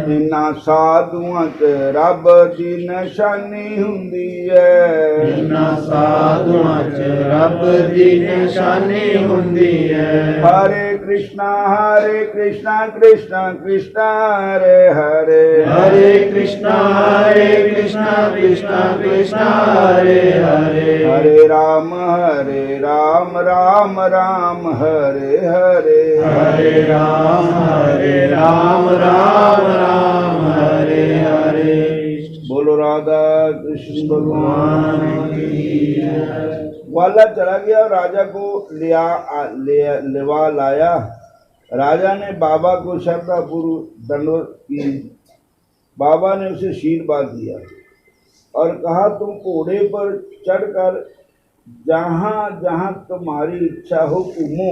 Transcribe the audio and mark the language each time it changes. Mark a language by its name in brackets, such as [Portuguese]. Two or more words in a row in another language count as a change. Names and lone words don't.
[Punjabi] ਇਹਨਾਂ ਸਾਧੂਆਂ ਚ ਰੱਬ ਦੀ ਨਿਸ਼ਾਨੀ ਹੁੰਦੀ ਹੈ। ਇਹਨਾਂ ਸਾਧੂਆਂ ਚ ਰੱਬ ਦੀ ਨਿਸ਼ਾਨੀ ਹੁੰਦੀ ਹੈ। ਹਰੇ ਕ੍ਰਿਸ਼ਨਾ ਕ੍ਰਿਸ਼ਨਾ ਕ੍ਰਿਸ਼ਨਾ ਹਰੇ ਹਰੇ। ਹਰੇ ਕ੍ਰਿਸ਼ਨਾ ਕ੍ਰਿਸ਼ਨਾ ਕ੍ਰਿਸ਼ਨਾ हरे हरे। [Hindi] हरे राम राम राम हरे हरे। हरे राम राम राम हरे हरे। बोलो राधा कृष्ण भगवान की जय। ग्वाला चला गया और राजा को लेवा लाया। राजा ने बाबा को श्रद्धापूर्वक दंडवत की। बाबा ने उसे आशीर्वाद दिया और कहा, तुम घोड़े पर चढ़कर जहाँ जहाँ तुम्हारी इच्छा हो घूमो।